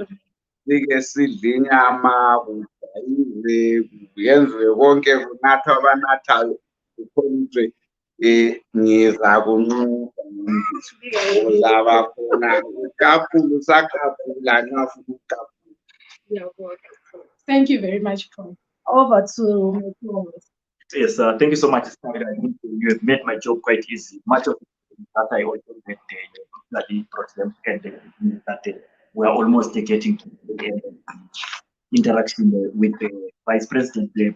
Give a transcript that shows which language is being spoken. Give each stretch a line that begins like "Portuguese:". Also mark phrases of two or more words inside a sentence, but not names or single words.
North Ndebele: Sike sidle inyama, kujayive, kuyenziwe konke, kunathwa abanathayo, kukhonjwe. Ngiza kunxusa, uzaba khona kakhulu, sakakhula nxa ufuna ukukakhula.
English: Thank you very much, Pro. Over to my co-host. Yes, thank you so much, Stamina. I think you have made my job quite easy. Much of it that I also met the problem and that we are almost getting to the end of the interaction with the Vice President.